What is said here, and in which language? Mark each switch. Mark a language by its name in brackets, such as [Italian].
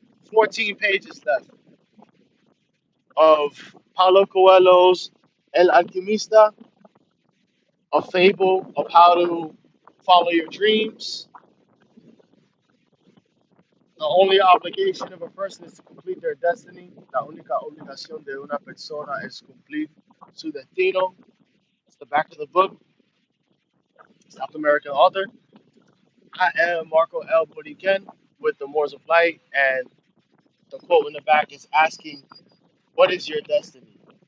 [English] 14 pages left of Paulo Coelho's El Alquimista, a fable of how to follow your dreams. The only obligation of a person is to complete their destiny. [Spanish] La única obligación de una persona es cumplir su destino. [English] It's the back of the book. South American author. I am Marcoelboriken with the Moors of Light, and the quote in the back is asking, "What is your destiny?"